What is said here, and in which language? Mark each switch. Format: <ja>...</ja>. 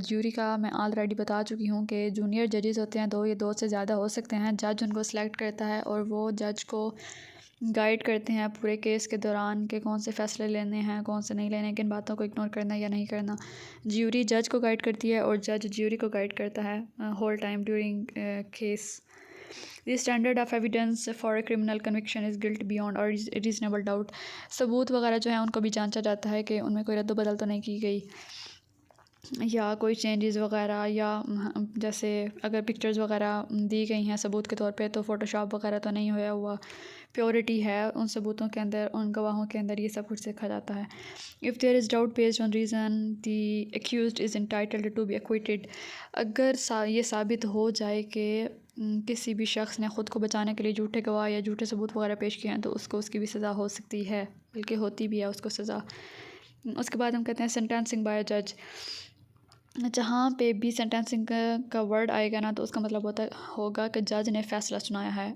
<ur>Jury کا میں already بتا چکی ہوں کہ جونیئر ججز ہوتے ہیں، دو یا دو سے زیادہ ہو سکتے ہیں. جج ان کو سلیکٹ کرتا ہے اور وہ جج کو گائیڈ کرتے ہیں پورے کیس کے دوران کہ کون سے فیصلے لینے ہیں، کون سے نہیں لینے، کن باتوں کو اگنور کرنا ہے یا نہیں کرنا. جیوری جج کو گائیڈ کرتی ہے اور جج جیوری کو گائیڈ کرتا ہے</ur> <en>Whole time during case. The standard of evidence for a criminal conviction is guilt beyond a reasonable doubt.</en> <ur>ثبوت وغیرہ جو ہیں ان کو بھی جانچا جاتا ہے کہ ان میں کوئی رد و بدل تو نہیں کی گئی، یا کوئی چینجز وغیرہ، یا جیسے اگر پکچرز وغیرہ دی گئی ہیں ثبوت کے طور پہ تو فوٹو شاپ وغیرہ تو نہیں ہویا ہوا، پیورٹی ہے ان ثبوتوں کے اندر، ان گواہوں کے اندر، یہ سب کچھ دیکھا جاتا ہے.</ur> <en>If there is doubt based on reason, the accused is entitled to be acquitted.</en> <ur>اگر یہ ثابت ہو جائے کہ کسی بھی شخص نے خود کو بچانے کے لیے جھوٹے گواہ یا جھوٹے ثبوت وغیرہ پیش کیے ہیں تو اس کو اس کی بھی سزا ہو سکتی ہے، بلکہ ہوتی بھی ہے اس کو سزا. اس کے بعد ہم کہتے ہیں سینٹینسنگ بائی جج. جہاں پہ بھی سینٹینسنگ کا ورڈ آئے گا نا تو اس کا مطلب ہوگا کہ جج نے فیصلہ سنایا ہے.</ur>